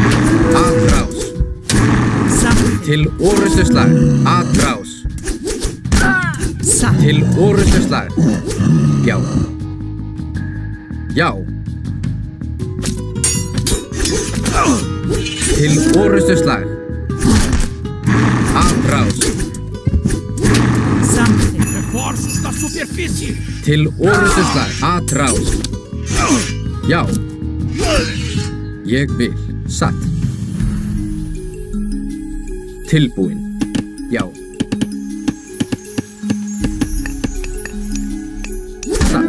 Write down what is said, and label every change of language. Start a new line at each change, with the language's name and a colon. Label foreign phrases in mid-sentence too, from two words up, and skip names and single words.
Icelandic: Satt. Til orustuslag. Atrás. Til orustuslag. Já. Já. Til orustuslag. Atrás.
Portuguese: Reforços da superfície.
Icelandic: Til orustuslag. Atrás. Já. Ég vil. Satt. Tilbúin. Já. Satt.